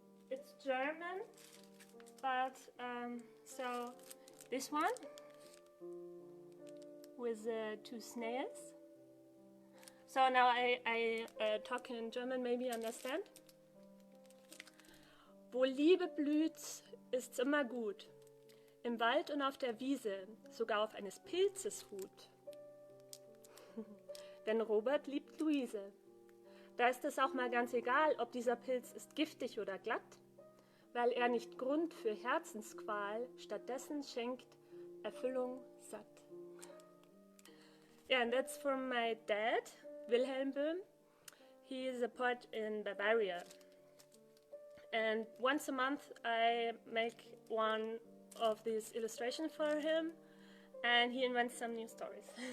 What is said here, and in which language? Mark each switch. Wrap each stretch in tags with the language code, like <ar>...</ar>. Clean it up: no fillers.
<en>It's German, but so this one with two snails. So now I talk in German, maybe you understand.</en> <de>Wo Liebe blüht, ist's immer gut. Im Wald und auf der Wiese, sogar auf eines Pilzes Hut. Denn Robert liebt Luise. Da ist es auch mal ganz egal, ob dieser Pilz ist giftig oder glatt, weil er nicht Grund für Herzensqual, stattdessen schenkt Erfüllung satt.</de> <en>Yeah, and that's from my dad, Wilhelm Boehm. He is a poet in Bavaria. And once a month I make one of these illustrations for him, and he invents some new stories.</en>